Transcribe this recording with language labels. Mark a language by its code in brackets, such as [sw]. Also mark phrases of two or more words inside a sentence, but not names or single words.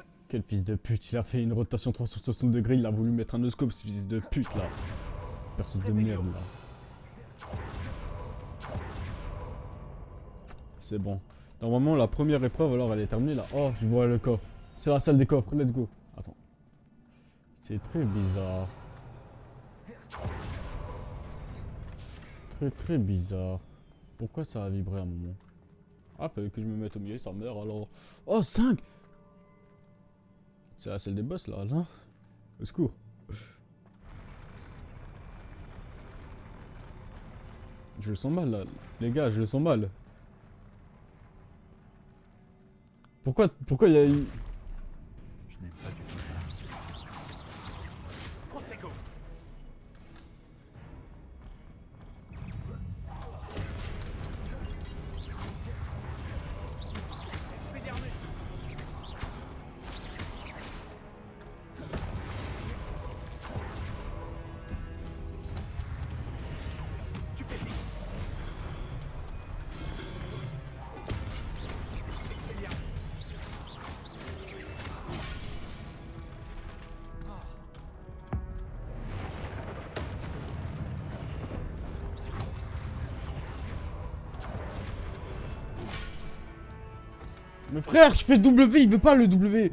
[fr] Quel fils de pute, il a fait une rotation 360 degrés, il a voulu mettre un no-scope, ce fils de pute là. Personne de merde là. C'est bon. Normalement la première épreuve alors elle est terminée là. Oh je vois le coffre. C'est la salle des coffres, [en] let's go. [fr] Attends. C'est très bizarre. Très bizarre. Pourquoi ça a vibré à un moment? Ah fallait que je me mette au milieu, ça meurt alors. Oh 5. C'est la salle des boss là, là. Au secours. Je le sens mal là. Les gars, je le sens mal. Pourquoi il y a eu... Je n'aime pas du tout ça. Protego. Expelliarmus. Stupéfix. Expelliarmus. Mais frère, je fais le W, il veut pas le W.